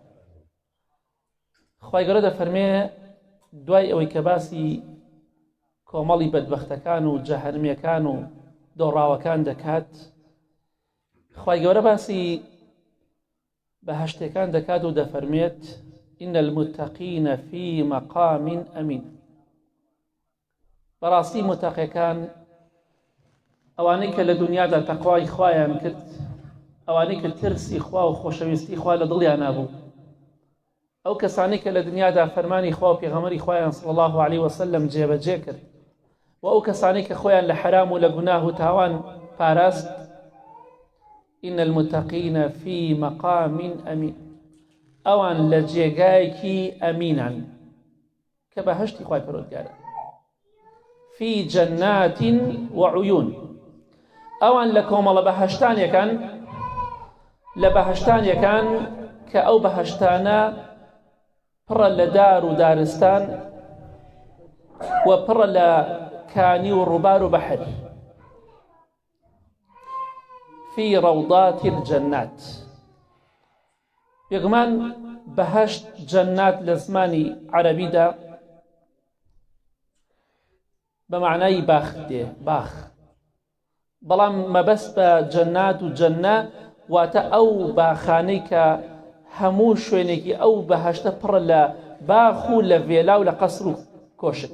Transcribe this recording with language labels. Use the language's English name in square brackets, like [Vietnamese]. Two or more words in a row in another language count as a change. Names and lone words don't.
[Central Kurdish] خوای گەورە دەفەرمێ دوای ئەوەی کە باسی کۆمەڵی بەدبەختەکان و جەهەنمیەکان و دۆڕاوەکان دەکات، خوای گەورە باسی بەهەشتەکان دەکات و دەفەرمێت [Arabic] إن المتقين في مقام أمين. [Central Kurdish] بەڕاستی متەقیەکان ئەوانەی کە لە دنیادا تەقوای خوایان کرد، ئەوانەی کە ترسی خوا و خۆشەویستی خوا لە دڵیان نابوو، ئەو کەسانەی کە لە دنیادا فەرمانی خوا و پێغەمبەری خوایان [Arabic] صلی الله عليه وسلم [Central Kurdish] جێبەجێ کرد، و ئەو کەسانەی کە خۆیان لە حرام و لە گوناه و تاوان پاراست، [Arabic] إن المتقين في مقام أمين، [Central Kurdish] ئەوان لە جێگایەکی ئەمینان کە بەهەشتی خوای پەروەردگارە. [Arabic] في جنات وعيون، [Central Kurdish] ئەوان لە کۆمەڵە بەهەشتانیەکان کە ئەو بەهەشتانە پڕە لە دار و دارستان و پڕە لە کانی و ڕووبار و بەحر. [Arabic] في روضات الجنات، [Central Kurdish] بێگومان بەهەشت جەنات لە زمانی عەرەبیدا بە معنای باخ دێ، باخ، بەڵام مەبەست بە جەنات و جەنە واتە ئەو باخانەی کە هەموو شوێنێکی ئەو بەهەشتە پڕە لە باخ و لە ڤێلا و لە قەسر و کۆشک.